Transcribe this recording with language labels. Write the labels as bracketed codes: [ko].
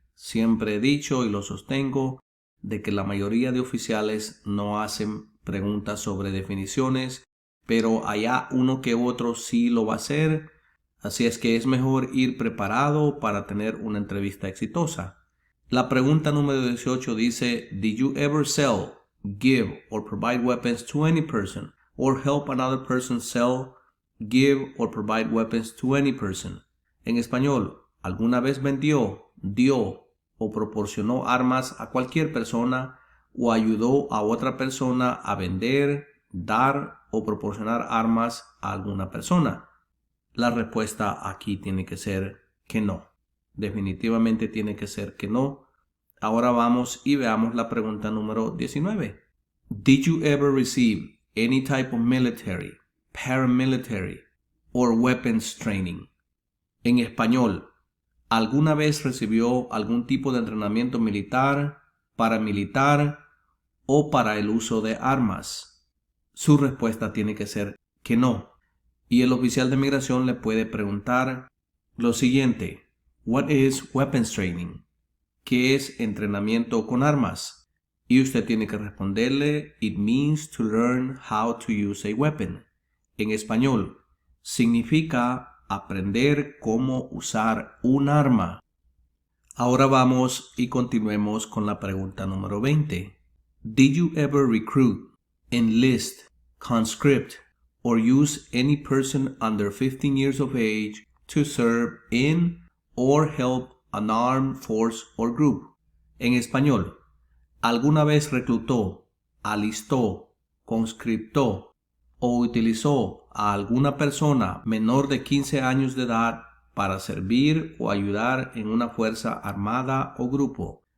[es] Siempre he dicho y lo sostengo de que la mayoría de oficiales no hacen preguntas sobre definiciones, pero allá uno que otro sí lo va a hacer. Así es que es mejor ir preparado para tener una entrevista exitosa. La pregunta número 18 dice, [en] did you ever sell, give or provide weapons to any person or help another person sell, give or provide weapons to any person? [es] En español, ¿alguna vez vendió, dio o proporcionó armas a cualquier persona o ayudó a otra persona a vender, dar o proporcionar armas a alguna persona? La respuesta aquí tiene que ser que no. Definitivamente tiene que ser que no. Ahora vamos y veamos la pregunta número 19. [en] Did you ever receive any type of military, paramilitary, or weapons training? [es] En español, ¿alguna vez recibió algún tipo de entrenamiento militar, paramilitar o para el uso de armas? Su respuesta tiene que ser que no. Y el oficial de migración le puede preguntar lo siguiente. [en] What is weapons training? [es] ¿Qué es entrenamiento con armas? Y usted tiene que responderle, [en] it means to learn how to use a weapon. [es] En español, significa aprender cómo usar un arma. Ahora vamos y continuemos con la pregunta número 20. [en] Did you ever recruit, enlist, conscript, or use any person under 15 years of age to serve in or help an armed force or group? [es] En español, ¿alguna vez reclutó, alistó, conscriptó o utilizó a alguna persona menor de 15 años de edad para servir o ayudar en una fuerza armada o grupo?